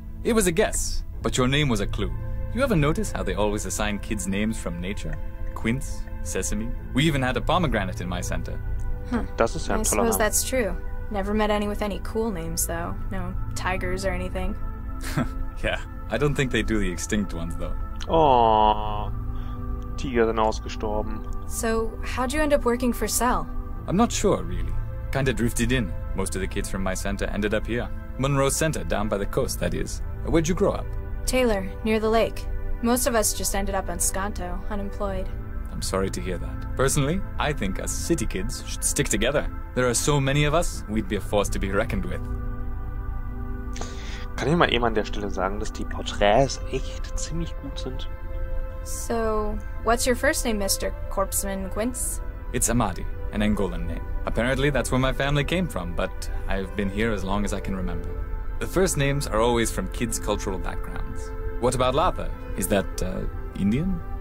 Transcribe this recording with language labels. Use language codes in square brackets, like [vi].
[en] It was a guess, but your name was a clue. You ever notice how they always assign kids names from nature? Quince, Sesame. We even had a pomegranate in my center. [de] Das ist ja [en] I [de] ein toller [en] suppose that's true. Never met any with any cool names, though. No tigers or anything. Yeah, I don't think they do the extinct ones, though. [de] Oh, Tiger sind ausgestorben. [en] So, how'd you end up working for Cell? I'm not sure, really. Kinda drifted in. Most of the kids from my center ended up here. Monroe Center, down by the coast, that is. Where'd you grow up? Taylor, near the lake. Most of us just ended up on Skanto, unemployed. I'm sorry to hear that. Personally, I think us city kids should stick together. There are so many of us, we'd be a force to be reckoned with. [de] Kann ich mal eben an der Stelle sagen, dass die Porträts echt ziemlich gut sind. [en] So, what's your first name, Mr. Corpsman Quince? It's Amadi, an Angolan name. Apparently that's where my family came from, but I've been here as long as I can remember. The first names are always from kids' cultural backgrounds. What about Latha? Is that, Indian?